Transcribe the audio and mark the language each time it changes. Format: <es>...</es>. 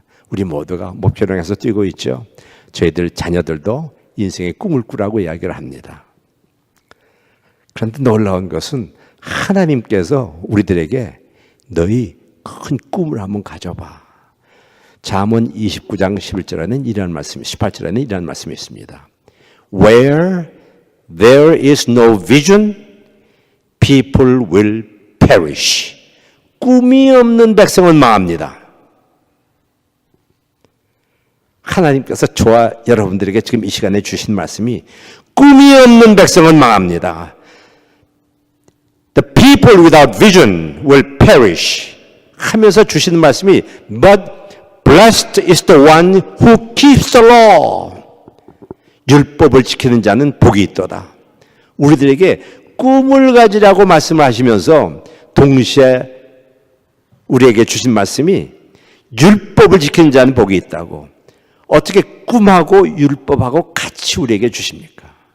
<ko>우리 모두가 목표를 향해서 뛰고 있죠. 저희들 자녀들도 인생의 꿈을 꾸라고 이야기를 합니다. 그런데 놀라운 것은 하나님께서 우리들에게 너희 큰 꿈을 한번 가져봐. 잠언 29장 11절에는 이런 말씀이, 18절에는 이런 말씀이 있습니다.</ko> <en>Where there is no vision, people will perish.</en> <ko>꿈이 없는 백성은 망합니다. 하나님께서 저와 여러분들에게 지금 이 시간에 주신 말씀이 꿈이 없는 백성은 망합니다.</ko> <en>The people without vision will perish.</en> <ko>하면서 주시는 말씀이</ko> <en>But blessed is the one who keeps the law.</en> <ko>율법을 지키는 자는 복이 있도다. 우리들에게 꿈을 가지라고 말씀하시면서 동시에 우리에게 주신 말씀이 율법을 지키는 자는 복이 있다고. 어떻게 꿈하고 율법하고 같이 우리에게 주십니까?</ko>